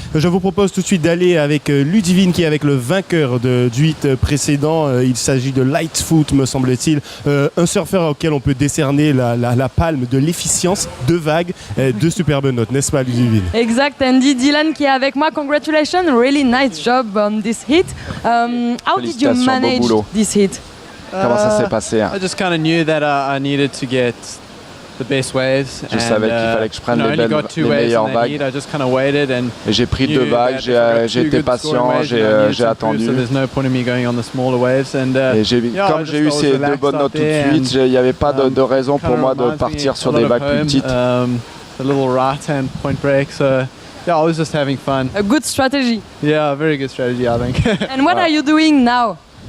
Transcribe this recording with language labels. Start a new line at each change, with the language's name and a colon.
French: Je vous propose tout de suite d'aller avec Ludivine, qui est avec le vainqueur du hit précédent. Il s'agit de Lightfoot, me semble-t-il, un surfeur auquel on peut décerner la palme de l'efficience, 2 vagues, 2 superbes notes, n'est-ce pas, Ludivine? Exact, Andy. Dylan qui est avec moi,
English: congratulations, really nice job on this hit. How did you manage this hit?
French: Comment ça s'est passé
English: I just kind of knew that I needed to get the best waves.
French: Je savais qu'il fallait que je prenne les meilleures vagues.
English: I just kind of waited and
French: et j'ai pris 2 vagues, j'ai été patient, j'ai attendu.
English: So there's no point in me going on the smaller waves and
French: et comme j'ai eu ces 2 bonnes notes tout de suite, il n'y avait pas de raison pour moi de partir sur des vagues plus petites.
English: A little right hand point break, so yeah, I was just having fun. A good strategy. Yeah, a very good strategy, I think. And what are you doing now?